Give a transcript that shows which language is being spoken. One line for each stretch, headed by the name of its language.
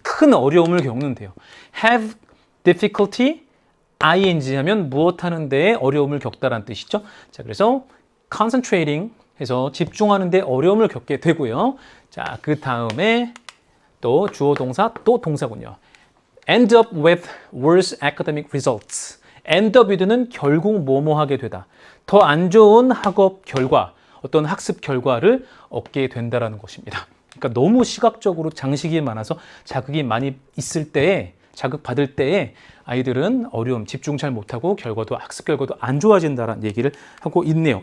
Korean: 큰 어려움을 겪는데요.
English: have difficulty,
Korean: ing 하면 무엇 하는 데에 어려움을 겪다라는 뜻이죠. 자, 그래서 concentrating 해서 집중하는 데 어려움을 겪게 되고요. 자, 그 다음에 또 주어 동사 또 동사군요.
English: end up with worse academic results. end up with
Korean: 는 결국 뭐뭐 하게 되다. 더 안 좋은 학업 결과, 어떤 학습 결과를 얻게 된다라는 것입니다. 그러니까 너무 시각적으로 장식이 많아서 자극이 많이 있을 때에, 자극받을 때에 아이들은 어려움, 집중 잘 못하고 결과도, 학습 결과도 안 좋아진다라는 얘기를 하고 있네요.